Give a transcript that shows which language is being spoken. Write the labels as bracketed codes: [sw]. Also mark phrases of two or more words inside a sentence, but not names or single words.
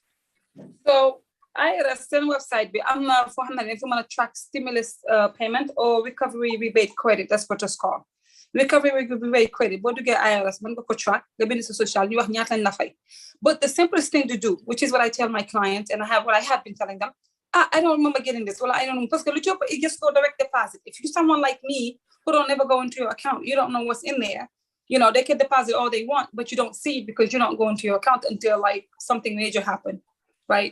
[en] So IRS seen website [wo] bi am na foo xam ne fi mën a [en] track stimulus payment or recovery rebate credit, that's what it's called. Recovery rebate credit [wo] boo duggee IRS mën nga ko track nga bind sa social ñu wax ñaata lañ la fay. [en] But the simplest thing to do, which is what I tell my clients, and what I have been telling them, I don't remember getting this. Well, I don't know, because it just go direct deposit. If you're someone like me who don't ever go into your account, you don't know what's in there. They can deposit all they want, but you don't see it because you don't go into your account until like something major happened, right?